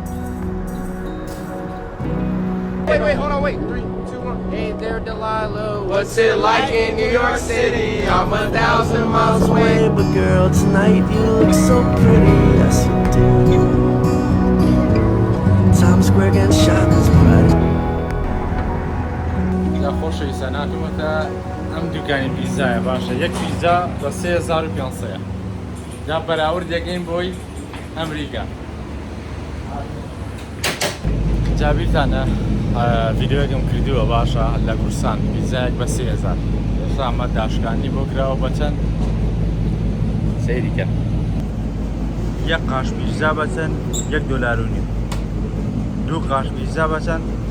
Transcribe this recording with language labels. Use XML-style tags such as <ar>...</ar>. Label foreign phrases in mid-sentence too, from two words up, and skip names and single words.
<en>Wait, hold on, wait. 3, 2, 1. Hey there, Delilah. What's it like in New York City? I'm 1,000 miles away. But girl, tonight you look so pretty, yes you do. Times Square getting shining bright.</en> <ckb>یا خۆشەویستە ناتوانێتە ئەم دوکانی پیزایە باشە یەک پیزا بە 3500 جا بەراورد یەکەین بۆی ئەمریکا جابیرتانە ڤیدیۆیەکم کردووە باشە لە کورسان پیزایەک بە 3000 ئێستا ئەمە داشکانی بۆ کراوە بە چەند سەیریکە یەک قاش پیزا بە چەند $1.5 دوو قاش پیزا بە چەند</ckb>